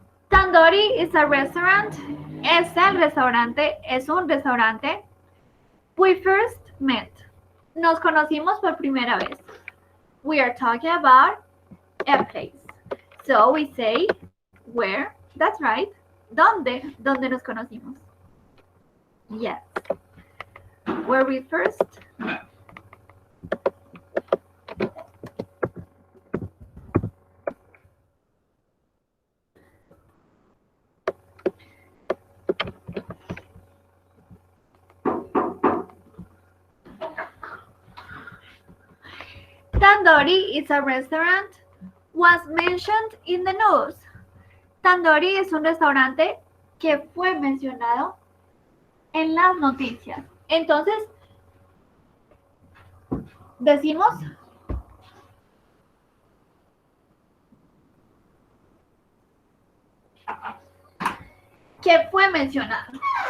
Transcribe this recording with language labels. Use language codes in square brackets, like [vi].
[en] Tandoori is a restaurant. [es] Es el restaurante, es un restaurante. [en] We first met. [es] Nos conocimos por primera vez. [en] We are talking about a place. So we say where. That's right. [es] ¿Dónde? ¿Dónde nos conocimos? [en] Yes. Where we first met. Tandoori is a restaurant was mentioned in the news. [es] Tandoori es un restaurante que fue mencionado en las noticias. Entonces, decimos que fue mencionado.